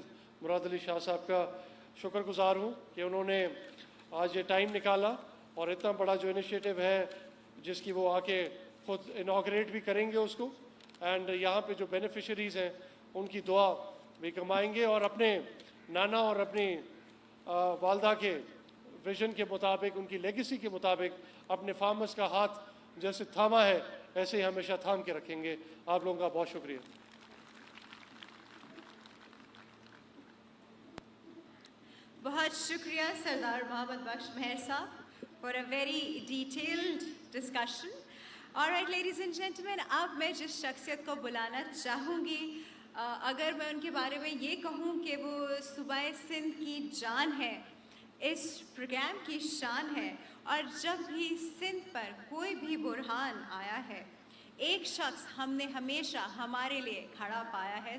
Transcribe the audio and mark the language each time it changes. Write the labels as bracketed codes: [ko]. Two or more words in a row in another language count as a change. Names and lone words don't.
[ur] مراد علی شاہ صاحب کا شکرگزار ہوں کہ انہوں نے آج یہ ٹائم نکالا اور اتنا بڑا جو انیشیئیٹو ہے جس کی وہ آ کے خود انوگریٹ بھی کریں گے اس کو، اینڈ یہاں پے جو بینیفیشریز ہیں ان کی دعا بھی کمائیں گے اور اپنے نانا اور اپنی والدہ کے وژن کے مطابق، ان کی لیگیسی کے مطابق اپنے فارمرز کا ہاتھ جیسے تھاما ہے ایسے ہی ہمیشہ تھام کے رکھیں گے. آپ لوگوں کا بہت شکریہ. بہت شکریہ سردار محمد بخش مہر صاحب [en] for a very detailed discussion. All right, ladies and gentlemen, [ur] اب میں جس شخصیت کو بلانا چاہوں گی، اگر میں ان کے بارے میں یہ کہوں کہ وہ صوبۂ سندھ کی جان ہے، اس پروگرام کی شان ہے، اور جب بھی سندھ پر کوئی بھی بحران آیا ہے، ایک شخص ہم نے ہمیشہ ہمارے لیے کھڑا پایا ہے.